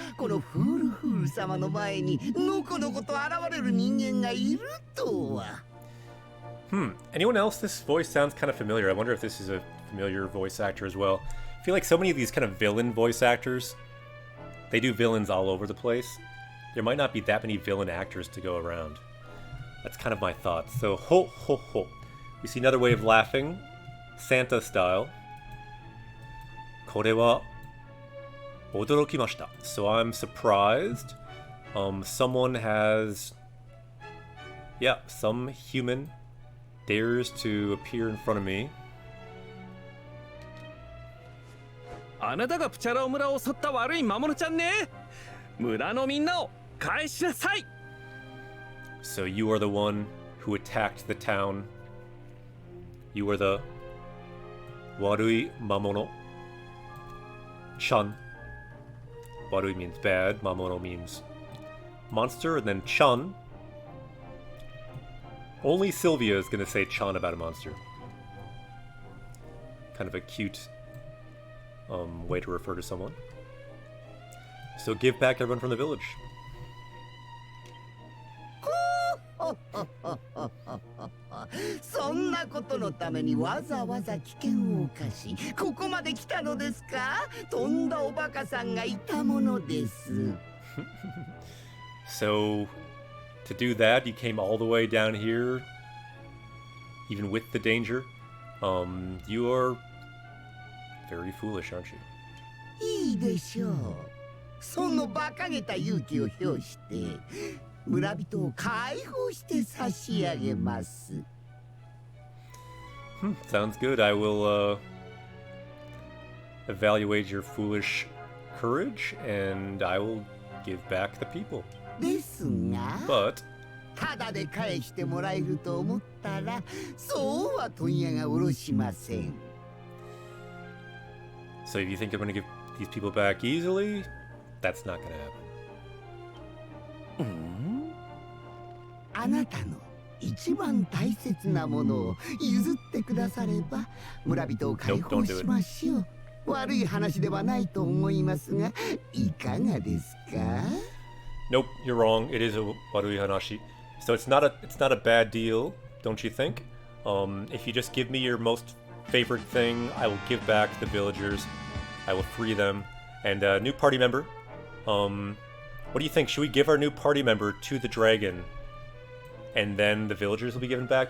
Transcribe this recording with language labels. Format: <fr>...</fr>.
<ja>このフールフール様の前にのこのこと現れる人間がいるとは。</ja> <en>Anyone else? This voice sounds kind of familiar. I wonder if this is a familiar voice actor as well. I feel like so many of these kind of villain voice actors, they do villains all over the place. There might not be that many villain actors to go around. That's kind of my thoughts. So, ho, ho, ho. We see another way of laughing. Santa style.</en> <ja>これは驚きました.</ja> <en>So I'm surprised. Someone has... Yeah, some human dares to appear in front of me.</en> <ja>あなたがプチャラオ村を襲った悪い魔物ちゃんね。村のみんなを返しなさい。</ja> <en>So you are the one who attacked the town. You are the</en> <ja>悪い魔物</ja> <en>Chun. Warui means bad, Mamono means monster, and then Chun. Only Sylvia is going to say Chun about a monster. Kind of a cute way to refer to someone. So give back everyone from the village.</en> <ja>そんなことのためにわざわざ危険を冒しここまで来たのですか。とんだおバカさんがいたものです。</ja> <en>So, to do that, you came all the way down here, even with the danger. You are very foolish, aren't you?</en> <ja>いいでしょう。その馬鹿げた勇気を表して村人を解放して差し上げます。</ja> <en>Sounds good. I will evaluate your foolish courage, and I will give back the people.</en> <ja>ですが、</ja> <en>But</en> <ja>ただで返してもらえると思ったら、そうは問屋が下ろしません。</ja> <en>so if you think I'm going to give these people back easily, that's not going to happen.</en> <ja>あなたの一番大切なものを譲ってくだされば村人を解放しましょう。悪い話ではないと思いますが、いかがですか？</ja> <en>Nope, you're wrong. It is a</en> <ja>Warui Hanashi.</ja> <en>So it's not a bad deal, don't you think? If you just give me your most favorite thing, I will give back the villagers. I will free them. And a new party member. What do you think? Should we give our new party member to the dragon, and then the villagers will be given back?</en>